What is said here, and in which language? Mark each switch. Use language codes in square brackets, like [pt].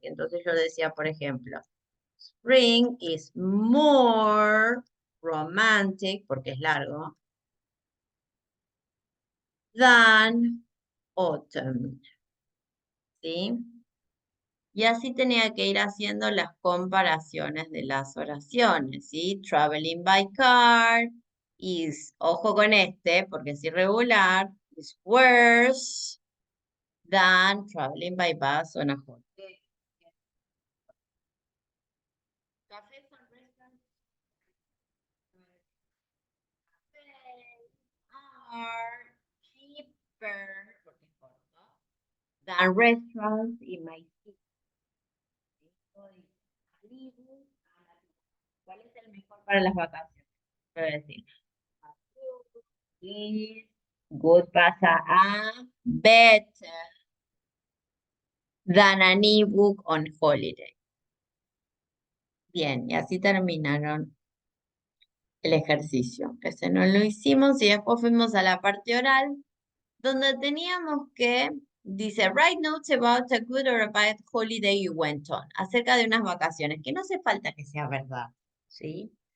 [es] Entonces yo decía, por ejemplo, [en] spring is more romantic, [es] porque es largo, [en] than autumn. [es] ¿Sí? Y así tenía que ir haciendo las comparaciones de las oraciones, ¿sí? [en] Traveling by car [es] ojo con este, porque es irregular, [en] is worse than traveling by bus on a holiday. Cafés and restaurants are cheaper, [es] porque es corto, [en] than restaurants in my city. [es] ¿Cuál es el mejor para las vacaciones? Voy a decir, [en] is good pasa a better than an ebook on holiday. [es] Bien, y así terminaron el ejercicio. Ese no lo hicimos y después fuimos a la parte oral, donde teníamos que, dice, [en] write notes about a good or a bad holiday you went on, [es] acerca de unas vacaciones, que no hace falta que sea verdad, ¿sí?